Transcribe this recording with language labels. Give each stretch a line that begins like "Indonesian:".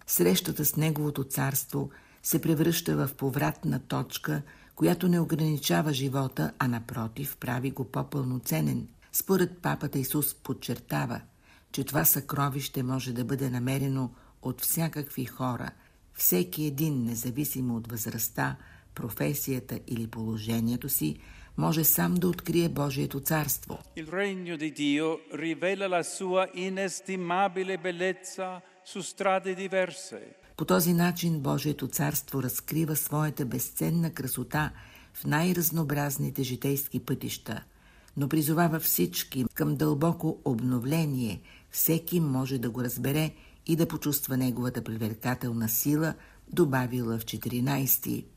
Bulgarian: Срещата с неговото царство се превръща в повратна точка, която не ограничава живота, а напротив, прави го по-пълноценен. Според папата Исус подчертава, че това съкровище може да бъде намерено от всякакви хора, всеки един, независимо от възрастта, професията или положението си, може сам да открие Божието царство.
Italian: Il regno di Dio rivela la sua inestimabile bellezza su strade diverse.
Bulgarian: По този начин Божието царство разкрива своята безценна красота в най-разнообразните житейски пътища, но призовава всички към дълбоко обновление. Всеки може да го разбере и да почувства неговата привлекателна сила, добавила в 14-ти.